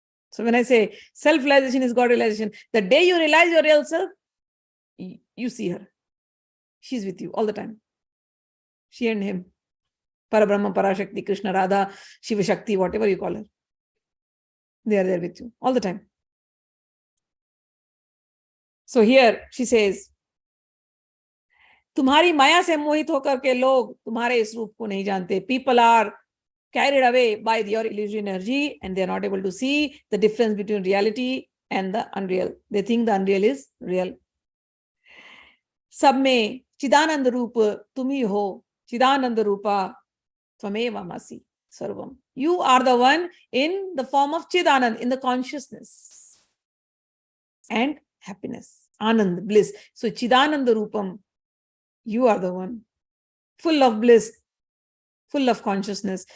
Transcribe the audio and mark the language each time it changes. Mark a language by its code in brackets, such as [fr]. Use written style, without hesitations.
[en] So when I say self-realization is God-realization, the day you realize your real self, you see her. She's with you all the time. She and him. Parabrahma, Parashakti, Krishna, Radha, Shiva Shakti, whatever you call her. They are there with you all the time. So here she says, [hi] तुम्हारी माया से मोहित होकर के लोग तुम्हारे इस रूप को नहीं जानते. [en] People are carried away by your illusory energy and they are not able to see the difference between reality and the unreal. They think the unreal is real. [hi] सब में चिदानंद रूप तुम ही हो. [sa] चिदानंद रूपा त्वमेव मसि सर्वम. [en] You are the one in the form of Chidanand, in the consciousness and happiness, Anand, bliss. So Chidananda Rupam, you are the one, full of bliss, full of consciousness.